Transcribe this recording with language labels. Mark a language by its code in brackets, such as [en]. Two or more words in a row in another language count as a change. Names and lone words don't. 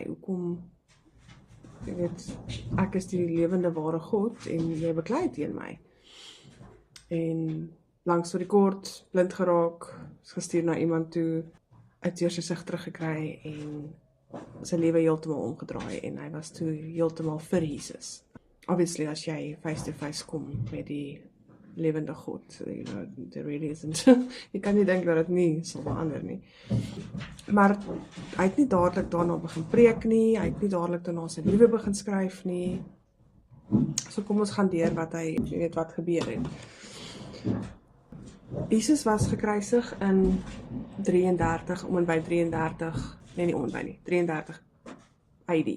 [af] Hoekom, jy weet, ek is die lewende ware God en jy beklei teen my. En langs vir die kort, blind geraak, is gestuur na iemand toe, uit sy sig teruggekry en sy lewe heeltemal omgedraai en hy was toe heeltemal vir Jesus. Obviously, as jy [en] face to face [af] kom met die lewende God, [en] you know, there really isn't. [af] Jy kan nie dink dat dit nie sal verander nie. Maar hy het nie dadelik daarna begin preek nie, hy het nie dadelik daarna sy briewe begin skryf nie. So kom ons gaan deur wat hy, jy weet wat gebeur het. Jesus was gekruisig in 33, om en by 33, nie om en by nie, 33 AD.